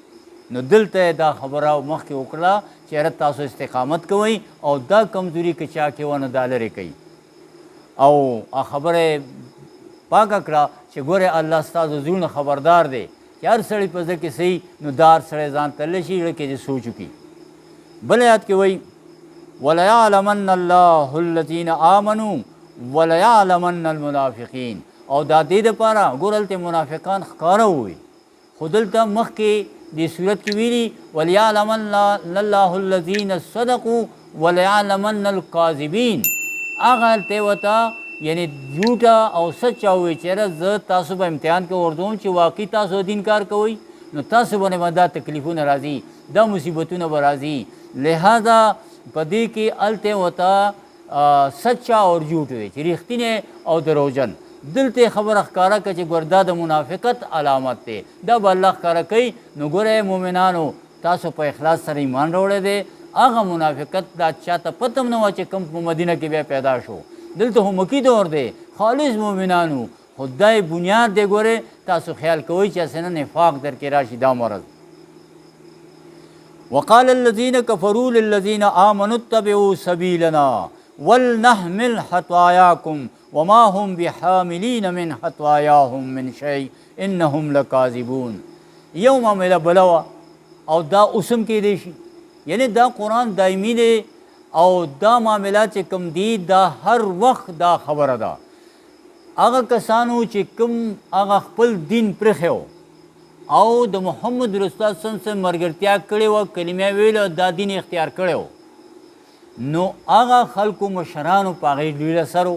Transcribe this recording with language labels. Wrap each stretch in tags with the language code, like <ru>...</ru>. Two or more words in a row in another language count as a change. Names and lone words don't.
<ps>نو دلته دا خبره مخکې وکړه چې یاره تاسو استقامت کوئ او دا کمزوري که چا کې وه نو دا لرې کوي. او خبره پاکه کړه چې ګوره الله ستاسو زړونه خبردار دی چې هر سړی په زړه کې صحیح نو دا هر سړی ځان ته لشي زړه کې دې سوچ وکړي. بل آیات کې وایي</ps> <ar>وَلَيَعْلَمَنَّ اللَّهُ الَّذِينَ آمَنُوا وَلَيَعْلَمَنَّ الْمُنَافِقِينَ.</ar> <ps>او دا دې دپاره ګوره هلته منافقان ښکاره ووي، خو دلته مخکې دې صورت کې ویلي</ps> <ar>وَلِيَعْلَمَنَّ اللَّهُ الَّذِينَ صَدَقُوا وَلَيَعْلَمَنَّ الْكَاذِبِينَ.</ar> <ps>هغه هلته ورته یعنی جھوټه او سچه ووایي چې یاره زه تاسو به امتحان کې ورځوم چې واقعي تاسو دین کار کوئ نو تاسو باندې به دا تکلیفونه راځي، دا مصیبتونه به راځي. لہذا په دې کې هلته ورته</ps> <ur>سچه اور جھوټ</ur> <ps>وي چې رښتینی او دروغجن. دلته خبره ښکاره کړه چې ګوره دا د منافقت علامت دی، دا به الله ښکاره کوي. نو ګوره مؤمنانو تاسو په اخلاص سره ایمان راوړی دی. هغه منافقت دا چاته پته هم نه وه چې کوم په مدینه کې بیا پیدا شو. دلته خو مکی دور دی، خالص مؤمنانو، خدای بنیاد دی. ګوره تاسو خیال کوئ چې اسنه نفاق در کې راشي دا مرض.</ps> <ar>وقال الذين كفروا للذين آمنوا اتبعوا سبيلنا ولنحمل خطاياكم وما هم بحاملين من خطاياهم من شيء انهم لكاذبون.</ar> <ps>یو معامله بلوه او دا اوسم کېدی شي، یعنی دا قرآن دایمي دی او دا معاملات چې کوم دي دا هر وخت دا خبره ده. هغه کسانو چې کوم هغه خپل دین پرېښی او د محمد رسول الله صلی الله علیه وسلم ملګرتیا کړې وه، کلمه ویلې دا دین اختیار کړی و، نو هغه خلکو مشرانو په هغې ډېر اثر و.</ps>